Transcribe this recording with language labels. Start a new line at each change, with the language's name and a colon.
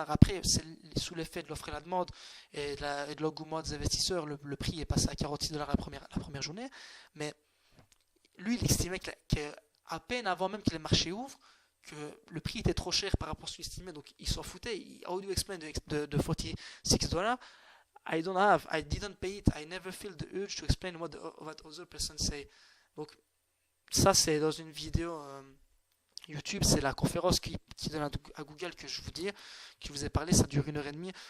French: Après, c'est sous l'effet de l'offre et la demande et de l'engouement des investisseurs, le prix est passé à $46 la première journée. Mais lui, il estimait qu'à peine avant même que les marchés ouvrent, que le prix était trop cher par rapport à ce qu'il estimait, donc il s'en foutait.
English: How do you explain de $46? I didn't pay it. I never feel the urge to explain what other person say.
French: Donc ça, c'est dans une vidéo YouTube, c'est la conférence qui donne à Google que je vous ai parlé, ça dure 1h30.